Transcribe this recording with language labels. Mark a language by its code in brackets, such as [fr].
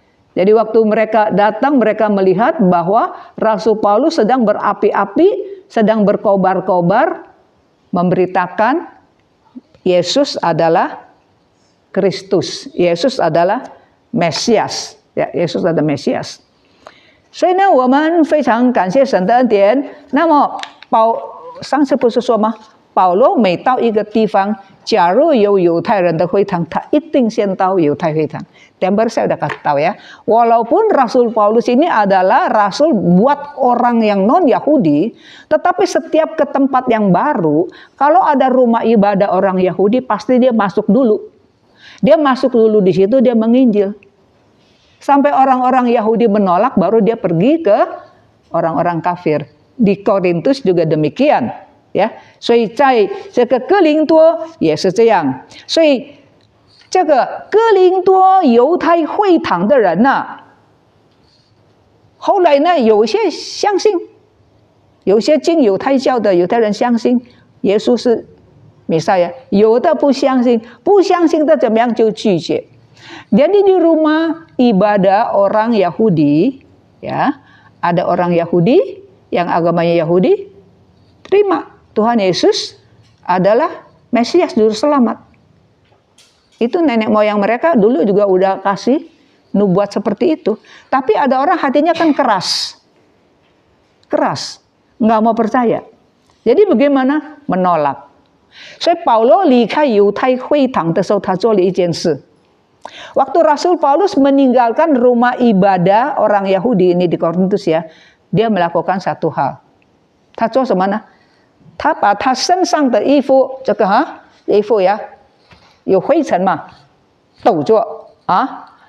[id] Jadi waktu mereka datang, mereka melihat bahwa Rasul Paulus sedang berapi-api, sedang berkobar-kobar, memberitakan Yesus adalah Kristus, Yesus adalah Mesias, ya, Yesus adalah Mesias. [zh] 所以呢，我们非常感谢神的恩典。那么上次不是说吗？保罗每到一个地方，假如有犹太人的会堂，他一定先到犹太会堂。 [id] Temper saya udah kasih tahu ya. Walaupun Rasul Paulus ini adalah rasul buat orang yang non Yahudi, tetapi setiap ke tempat yang baru, kalau ada rumah ibadah orang Yahudi, pasti dia masuk dulu. Dia masuk dulu di situ, dia menginjil. Sampai orang-orang Yahudi menolak, baru dia pergi ke orang-orang kafir. Di Korintus juga demikian, ya. [zh] 所以在这个哥林多也是这样。所以这个哥林多犹太会堂的人呢，后来呢，有些相信，有些进犹太教的犹太人相信耶稣是弥赛亚，有的不相信，不相信的怎么样就拒绝。 [id] Jadi di rumah ibadah orang Yahudi, ya, ada orang Yahudi yang agamanya Yahudi, terima Tuhan Yesus adalah Mesias Juru Selamat. Itu nenek moyang mereka dulu juga udah kasih nubuat seperti itu. Tapi ada orang hatinya kan keras. Keras. Nggak mau percaya. Jadi bagaimana? Menolak. [zh] 所以保罗离开犹太会堂的时候，他做了一件事。 [id] Waktu Rasul Paulus meninggalkan rumah ibadah orang Yahudi ini di Korintus ya, dia melakukan satu hal. [zh] 他做什么呢？他把他身上的衣服，这个衣服呀，有灰尘嘛，抖作啊。